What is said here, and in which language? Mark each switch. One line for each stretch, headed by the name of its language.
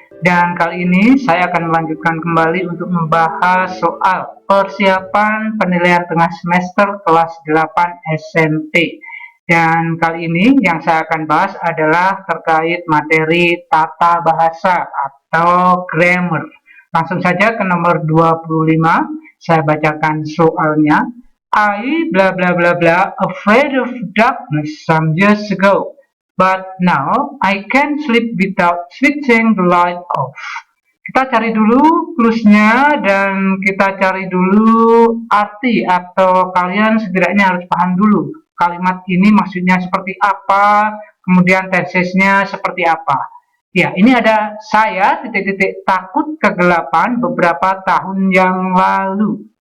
Indonesian: Dan kali ini saya akan melanjutkan kembali untuk membahas soal persiapan penilaian tengah semester kelas 8 SMP. Dan kali ini yang saya akan bahas adalah terkait materi tata bahasa atau grammar. Langsung saja ke nomor 25. Saya bacakan soalnya.
English: I blah blah blah blah afraid of darkness some years ago, but now I can't sleep without switching the light off.
Indonesian: Kita cari dulu clues-nya dan kita cari dulu arti, atau kalian setidaknya harus paham dulu kalimat ini maksudnya seperti apa, kemudian tesisnya seperti apa. Ya, ini ada saya titik-titik takut kegelapan beberapa tahun yang lalu.